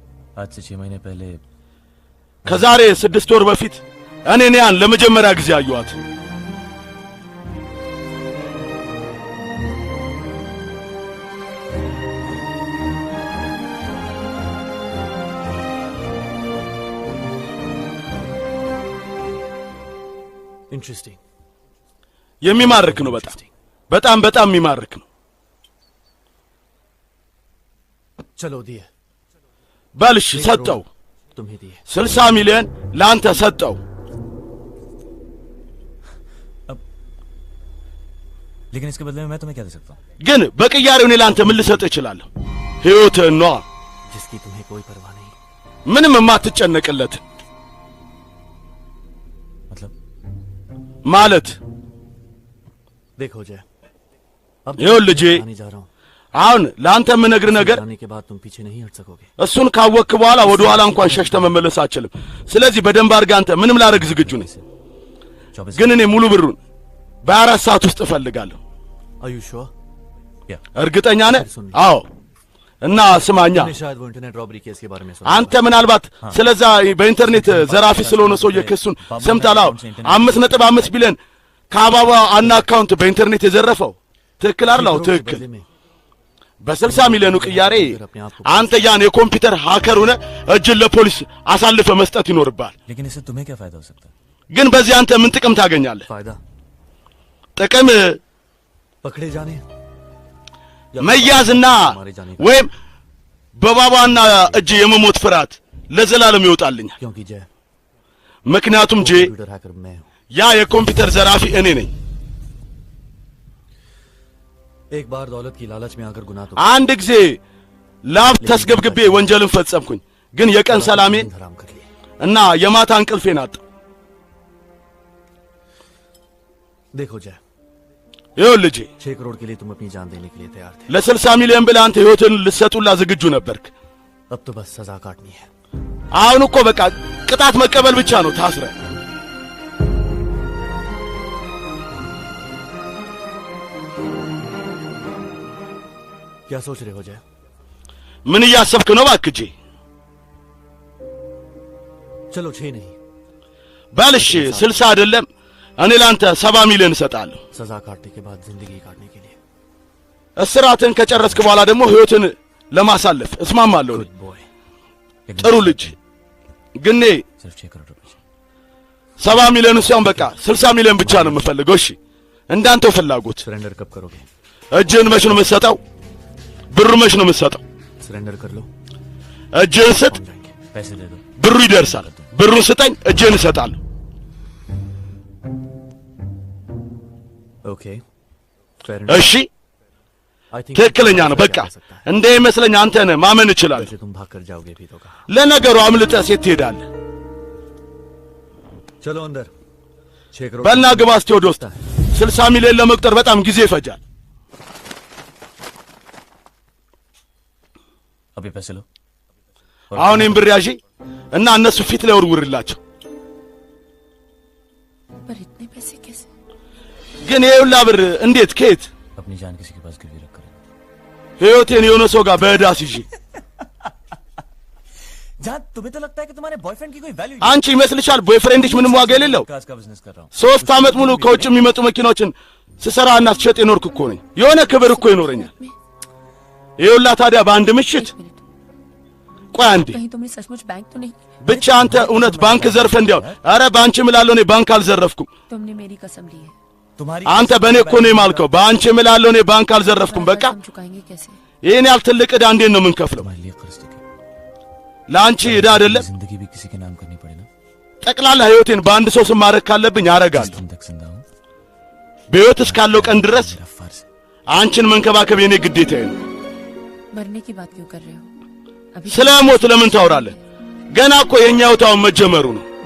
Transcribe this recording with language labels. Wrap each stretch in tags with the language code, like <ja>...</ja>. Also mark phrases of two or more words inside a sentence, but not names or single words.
<hi>आज से 6 महीने पहले</hi> <am>ከዛሬ 6 ወር በፊት እኔ ያን ለመጀመሪያ ጊዜ አየኋት።</am> <hi>इंटरेस्टिंग</hi> <am>የሚማርክ ነው በጣም በጣም የሚማርክ ነው።</am> <hi>चलो दिए</hi> <am>በልሽ ሰጠው</am> <hi>तुम्हें दिए</hi> <am>60 ሚሊዮን ላንተ ሰጠው።</am> <hi>लेकिन इसके बदले में मैं तुम्हें क्या दे सकता हूं?</hi> <am>ግን በቅያሬው እኔ ላንተ ምን ልሰጥ እችላለሁ? ህይወትህን ነው</am> <hi>जिसकी तुम्हें कोई परवाह नहीं</hi> <am>ምንም የማትጨነቅለት ማለት</am> <hi>देखो जय अब</hi> <am>ይኸውልህ ልጄ</am> <hi>आने जा रहा हूं</hi> <am>አሁን ላንተ የምነግር ነገር</am> <hi>आने के बाद तुम पीछे नहीं हट सकोगे</hi> <am>እሱን ካወቅክ በኋላ ወደ ኋላ እንኳን ሸሽተ መመለስ አትችልም። ስለዚህ በደንብ አድርገህ አንተ ምንም ላደርግ ዝግጁ ነኝ። ግን እኔ ሙሉ ብሩን በ4 ሰዓት ውስጥ እፈልጋለሁ።</am> <en>Are you sure?</en> <am>እርግጠኛ ነህ? አዎ። እና ስማኛ</am> <hi>शायद वो</hi> <en>internet robbery case</en> <hi>के बारे में सुना</hi> <am>አንተ ምናልባት ስለዛ በኢንተርኔት ዘራፊ ስለሆነ ሰውዬ ክሱን ሰምተሃል? 5.5 ቢሊዮን ከአባባ አና አካውንት በኢንተርኔት የዘረፈው ትክክል አይደል? ትክክል። በ60 ሚሊዮኑ ቅያሬ አንተ ያን</am> <en>computer hacker</en> <am>ሆነ እጅን ለፖሊስ አሳልፈ መስጠት ይኖርባል።</am> <hi>लेकिन इससे तुम्हें क्या फायदा हो सकता है?</hi> <am>ግን በዚህ አንተ ምን ጥቅም ታገኛለህ?</am> <hi>फायदा</hi> <am>ጥቅም</am> <hi>पकड़े जाने</hi> <am>መያዝና ወይም በባባና እጅ የመሞት ፍርሃት ለዘላለም ይወጣልኛል።</am> <hi>क्योंकि जय</hi> <am>ምክንያቱም ጄ</am> <en>computer hacker</en> <hi>मैं हूं</hi> <am>ያ የኮምፒውተር ዘራፊ እኔ ነኝ።</am> <hi>एक बार दौलत की लालच में आकर गुनाह तो</hi> <am>አንድ ጊዜ ላብ ተስገብግቤ ወንጀልን ፈጸምኩኝ። ግን የቀን ሰላሜን</am> <hi>हराम कर लिए</hi> <am>እና የማታ እንቅልፌን አጣሁ።</am> <hi>देखो जय</hi> <am>ይኸውልህ ልጄ</am> <hi>6 करोड़ के लिए तुम अपनी जान देने के लिए तैयार थे</hi> <am>ለ60 ሚሊዮን ብለህ አንተ ህይወትን ልትሰጡላ ዝግጁ ነበርክ።</am> <hi>अब तो बस सजा काटनी है</hi> <am>አሁን እኮ በቃ ቅጣት መቀበል ብቻ ነው። ታስረ</am> <hi>क्या सोच रहे हो जय</hi> <am>ምን እያሰብክ ነው? እባክህ ጄ</am> <hi>चलो 6 नहीं</hi> <am>ባልሽ 60 አይደለም እኔ ላንተ 70 ሚሊዮን እሰጣለሁ።</am> <hi>सजा काटने के बाद जिंदगी काटने के लिए</hi> <am>እስራትን ከጨረስክ በኋላ ደግሞ ህይወትን ለማሳለፍ እስማማለሁ። ጥሩ ልጅ ግን እኔ</am> <hi>सिर्फ 6 करोड़ रुपए</hi> <am>70 ሚሊዮን ሳይሆን በቃ 60 ሚሊዮን ብቻ ነው የምፈልገው። እሺ እንዳንተው ፍላጎት።</am> <hi>सरेंडर कब करोगे?</hi> <am>እጅህን መች ነው የምትሰጠው? ብሩ መች ነው የምትሰጠው?</am> <hi>सरेंडर कर लो</hi> <am>እጅህን ስጥ፣</am> <hi>पैसे दे दो</hi> <am>ብሩ ይደርሳል። ብሩን ስጠኝ፣ እጅህን እሰጣለሁ።</am> <hi>ओके</hi> <am>እሺ ትክክለኛ ነው። በቃ እንደ ይመስለኝ አንተ ነህ ማመን እችላለሁ።</am> <hi>तुम भाग कर जाओगे भी तो कहा</hi> <am>ለነገሩ አምልጠህ ሴት ትሄዳለህ።</am> <hi>चलो अंदर 6 करोड़</hi> <am>በልና ግባ እስቲ ወደ ውስጥ። 60 ሚሊዮን ለመቁጠር በጣም ጊዜ ይፈጃል።</am> <hi>अभी पैसे लो</hi> <am>አሁን ይህን ብር ያዢ እና እነሱ ፊት ላይ ወርውርላቸው።</am> <hi>पर इतने पैसे कैसे?</hi> <am>ግን ይሄ ሁላ ብር እንዴት ከየት?</am> <hi>अपनी जान किसी के पास गिरवी रख कर</hi> <am>ህይወቴን የሆነ ሰው ጋር በዕዳ አስይዤ</am> <hi>जहाँ तुम्हें तो लगता है कि तुम्हारे बॉयफ्रेंड की कोई वैल्यू</hi> <am>አንቺ ይመስልሻል ቦይፍሬንድሽ ምንም ዋጋ የሌለው?</am> <hi>काज का बिजनेस कर रहा हूँ</hi> <am>3 ዓመት ሙሉ ከውጭ የሚመጡ መኪናዎችን ስሰራና ስሸጥ የኖርኩ እኮ ነኝ። የሆነ ክብር እኮ ይኖረኛል። ይሄ ሁላ ታዲያ በአንድ ምሽት? ቆይ አንዴ</am> <hi>कहीं तुमने सचमुच बैंक तो नहीं?</hi> <am>ብቻ አንተ እውነት ባንክ ዘርፈ እንዲያው? አረ ባንቺ እምላለሁ እኔ ባንክ አልዘረፍኩም።</am> <hi>तुमने मेरी कसम ली है। तुम्हारी</hi> <am>አንተ በእኔ እኮ ነው የማልከው። በአንቺ እምላለሁ እኔ ባንክ አልዘረፍኩም። በቃ</am> <hi>तुम चुकाएंगे कैसे?</hi> <am>ይሄን ያህል ትልቅ ዕዳ እንዴት ነው የምንከፍለው?</am> <hi>तुम्हारे लिए कर्ज देके</hi> <am>ለአንቺ ዕዳ አይደለም?</am> <hi>जिंदगी भी किसी के नाम करनी पड़े ना</hi> <am>ጠቅላላ ህይወቴን በአንድ ሰው ስም ማድረግ ካለብኝ አረጋለሁ።</am> <hi>तुम तक जिंदा हूँ</hi> <am>በህይወት እስካለው ቀን ድረስ</am> <hi>मेरा फर्ज है</hi> <am>አንቺን መንከባከብ የኔ ግዴታዬ ነው።</am> <hi>मरने की बात क्यों कर रहे हो? अभी</hi> <am>ስለ ሞት ለምን ታወራለህ? ገና እኮ የኛ ህይወታውን መጀመሩ ነው።</am>